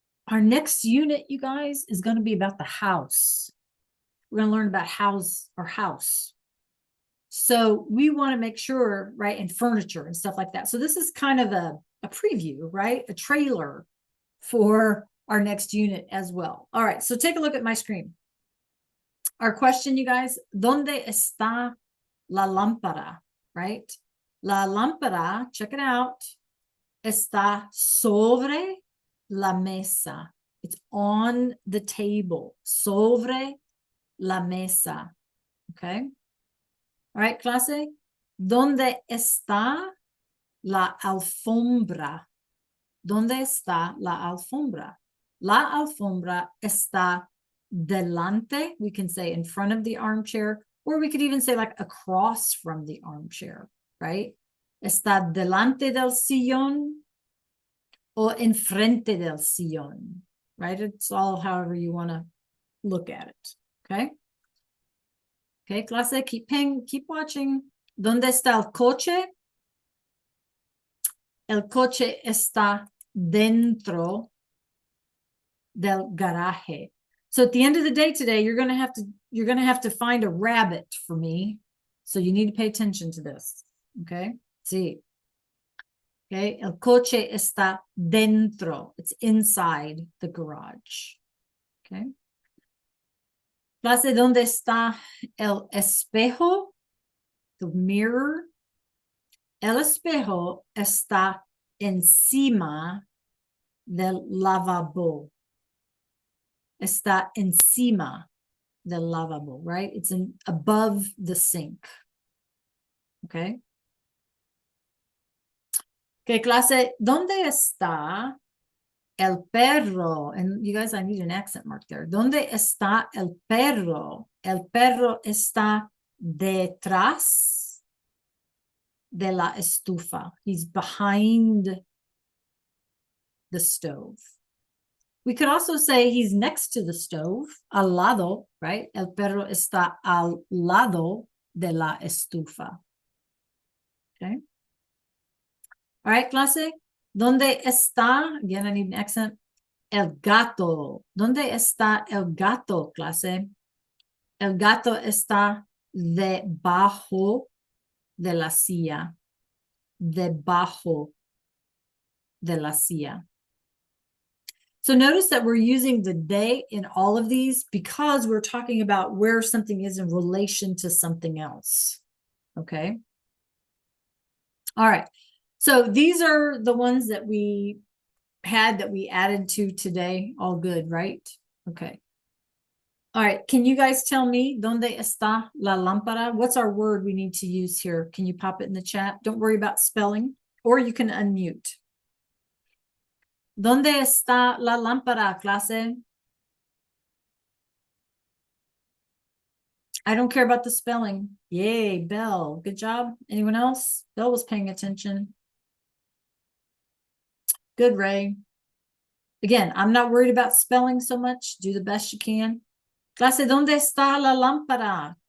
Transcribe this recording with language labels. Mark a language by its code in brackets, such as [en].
[en] Our next unit, you guys, is going to be about the house. We're going to learn about our house. So we want to make sure, right, and furniture and stuff like that. So this is kind of a preview, right? A trailer for our next unit as well. All right, so take a look at my screen. Our question, you guys, [es] ¿Dónde está la lámpara? [en] Right? [es] La lámpara, [en] check it out, [es] está sobre la mesa. [en] It's on the table. [es] Sobre la mesa. [en] Okay? All right, [es] clase? ¿Dónde está la alfombra? ¿Dónde está la alfombra? La alfombra está delante. [en] We can say in front of the armchair Or we could even say like across from the armchair, right? [es] Está delante del sillón o enfrente del sillón, [en] right? It's all however you want to look at it, okay? Okay, clase, keep watching. [es] ¿Dónde está el coche? El coche está dentro del garaje. [en] So at the end of the day today, you're gonna have to find a rabbit for me. So you need to pay attention to this. Okay. See. Okay. [es] El coche está dentro. [en] It's inside the garage. Okay. [es] Clase, ¿dónde está el espejo? [en] The mirror. [es] El espejo está encima del lavabo. Está encima del lavabo, [en] right? It's above the sink. Okay. Okay, [es] clase, ¿dónde está el perro? [en] And you guys, I need an accent mark there. [es] ¿Dónde está el perro? El perro está detrás de la estufa. [en] He's behind the stove. We could also say he's next to the stove, [es] al lado, [en] right? [es] El perro está al lado de la estufa. [en] Okay. All right, clase. [es] ¿Dónde está? [en] Again, I need an accent. [es] El gato. ¿Dónde está el gato, clase? El gato está debajo de la silla. Debajo de la silla. [en] So notice that we're using the de in all of these because we're talking about where something is in relation to something else. Okay. All right. So these are the ones that we had that we added to today. All good, right? Okay. All right. Can you guys tell me, [es] ¿dónde está la lámpara? [en] What's our word we need to use here? Can you pop it in the chat? Don't worry about spelling, or you can unmute. [es] ¿Dónde está la lámpara, clase? [en] I don't care about the spelling. Yay, Belle. Good job. Anyone else? Belle was paying attention. Good, Ray. Again, I'm not worried about spelling so much. Do the best you can. [es] Clase, ¿dónde está la lámpara?